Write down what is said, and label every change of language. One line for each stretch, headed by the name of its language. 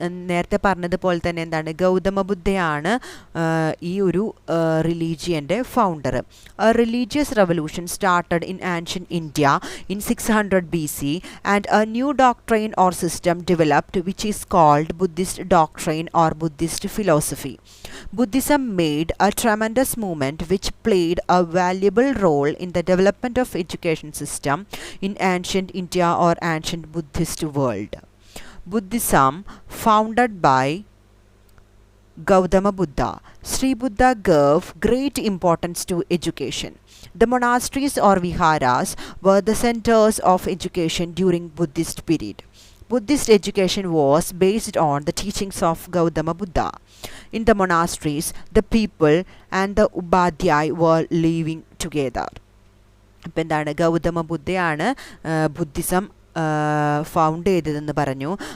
Malayalam: നേരത്തെ പറഞ്ഞതുപോലെ തന്നെ ഗൗതമ ബുദ്ധയാണ് ഈ ഒരു റിലീജിയൻ്റെ founder.
English: Religious revolution started in ancient India in 600 BC and a new doctrine or system developed which is called Buddhist doctrine or Buddhist philosophy. Buddhism made a tremendous movement which played a valuable role in the development of education system in ancient India or ancient Buddhist world. Buddhism founded by Gautama Buddha. Sri Buddha gave great importance to education. The monasteries or viharas were the centers of education during Buddhist period. Buddhist education was based on the teachings of Gautama Buddha. In the monasteries, the people and the Ubadhyay were living together.
Malayalam: അപ്പോൾ Gautama ബുദ്ധയാണ് Buddhism found ചെയ്തതെന്ന് പറഞ്ഞു.